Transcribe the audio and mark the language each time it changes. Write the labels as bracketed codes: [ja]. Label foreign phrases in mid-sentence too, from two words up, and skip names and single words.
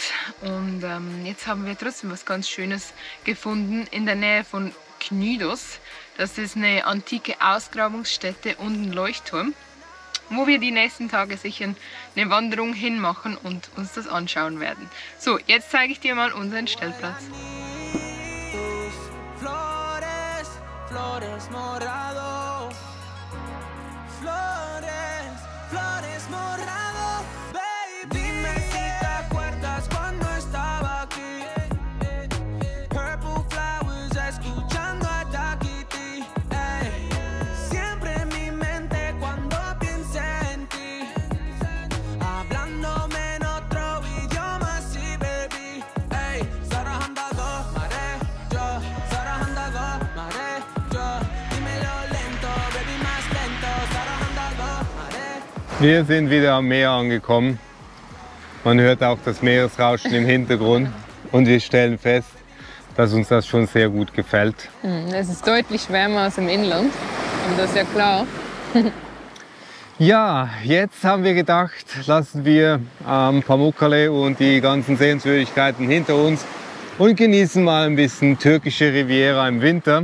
[de] Und jetzt haben wir trotzdem was ganz Schönes gefunden in der Nähe von Knidos. Das ist eine antike Ausgrabungsstätte und ein Leuchtturm, wo wir die nächsten Tage sicher eine Wanderung hinmachen und uns das anschauen werden. So, jetzt zeige ich dir mal unseren Stellplatz. [es] Flores morado, flores morado, baby. Dime si te acuerdas cuando estaba aquí. [en] Purple flowers, [es] escuchando a Takiti. Siempre en mi mente cuando piense en ti. Hablándome en otro idioma, sí, baby. Sarahanda mare, yo, Sarahanda mare. Dímelo lento, baby, más lento. Sarahanda [de] Wir sind wieder am Meer angekommen. Man hört auch das Meeresrauschen im Hintergrund und wir stellen fest, dass uns das schon sehr gut gefällt. Es ist deutlich wärmer als im Inland, aber das ist ja klar. Ja, jetzt haben wir gedacht, lassen wir Pamukkale und die ganzen Sehenswürdigkeiten hinter uns und genießen mal ein bisschen türkische Riviera im Winter.